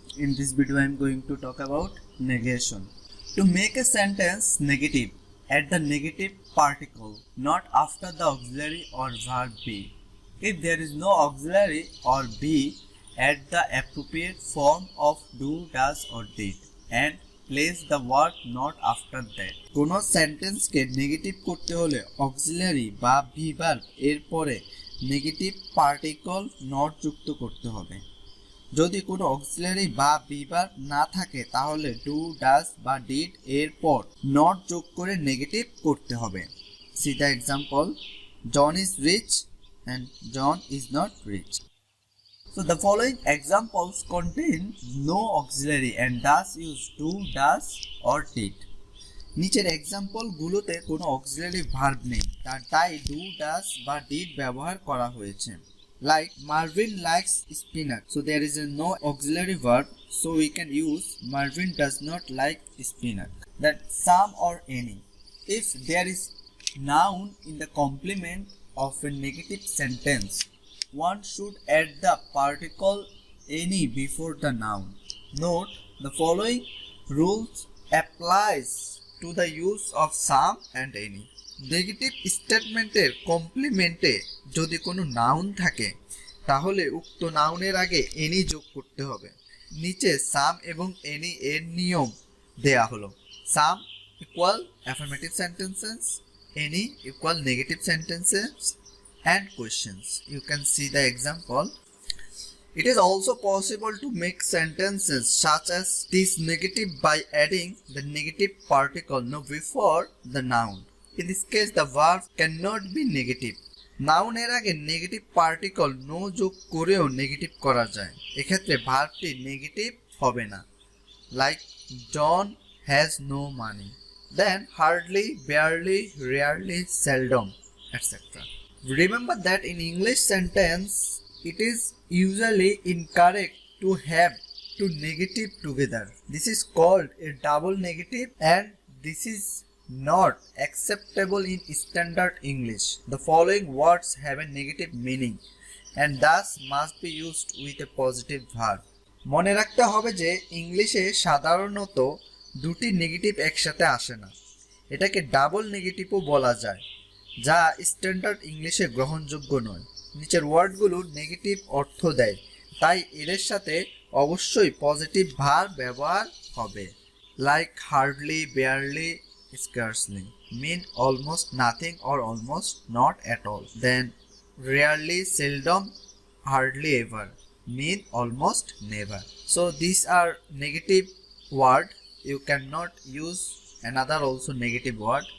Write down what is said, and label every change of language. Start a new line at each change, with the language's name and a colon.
English: In this video I am going to talk about negation. To make a sentence negative, add the negative particle, not after the auxiliary or verb be. If there is no auxiliary or be, add the appropriate form of do, does or did and place the word not after that.
Bangla: কোনো সেন্টেন্সকে negative করতে হলে auxiliary বা V verb এর পরে negative particle not যুক্ত করতে হবে। যদি কোনো অক্সিলারি বা ভি ভার্ব না থাকে তাহলে ডু, ডাজ বা ডিড এর পর নট যোগ করে নেগেটিভ করতে হবে।
English: See the example, John is rich and John is not rich. So the following examples contain no auxiliary and thus use do, does or did.
Bangla: নিচের এক্সাম্পল গুলোতে কোনো অক্সিলারি ভার্ব নেই, তাই ডু, ডাজ বা did ব্যবহার করা হয়েছে।
English: Like Marvin likes spinach, so there is no auxiliary verb, so we can use Marvin does not like spinach. That some or any. If there is noun in the complement of a negative sentence, one should add the particle any before the noun. Note, the following rules applies to the use of some and any.
Bangla: Negative স্টেটমেন্টের কমপ্লিমেন্টে যদি কোনো noun থাকে তাহলে উক্ত নাউনের আগে any যোগ করতে হবে। নিচে সাম এবং এনি এর নিয়ম দেয়া হলো।
English: Some equal affirmative sentences, any equal negative sentences and questions. You can see the example. It is also possible to make sentences such as this negative by adding the negative particle no before the noun. In this case the verb cannot be negative.
Bangla: Noun এর আগে negative particle no যোগ করেও negative করা যায়, এক্ষেত্রে ভার্বটি negative হবে না।
English: Like John has no money, then hardly, barely, rarely, seldom, etc. Remember that in English sentence, it is usually incorrect to have two negative together. This is called a double negative and this is not acceptable in standard English. The following words have a negative meaning and thus must be used with a positive verb.
Bangla: মনে রাখতে হবে যে ইংলিশে সাধারণত দুটি negative একসাথে আসে না, এটাকে ডাবল নেগেটিভও বলা যায়, যা স্ট্যান্ডার্ড ইংলিশে গ্রহণযোগ্য নয়। নিচের ওয়ার্ডগুলো নেগেটিভ অর্থ দেয়, তাই এদের সাথে অবশ্যই পজিটিভ ভার্ব ব্যবহার হবে।
English: Like hardly, barely, scarcely mean almost nothing or almost not at all. Then rarely, seldom, hardly ever mean almost never. So these are negative word. You cannot use another also negative word.